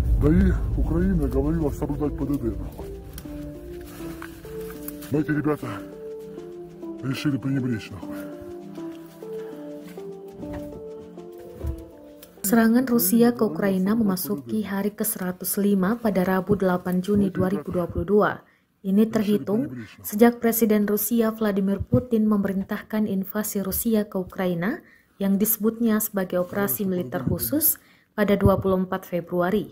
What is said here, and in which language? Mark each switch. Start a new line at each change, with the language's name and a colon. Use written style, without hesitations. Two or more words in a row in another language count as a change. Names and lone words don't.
Russian: Да и Украина говорила соблюдать ПДД. Но эти ребята решили пренебречь.
Indonesian: Serangan Rusia ke Ukraina memasuki hari ke-105 pada Rabu 8 Juni 2022. Ini terhitung sejak Presiden Rusia Vladimir Putin memerintahkan invasi Rusia ke Ukraina yang disebutnya sebagai operasi militer khusus pada 24 Februari.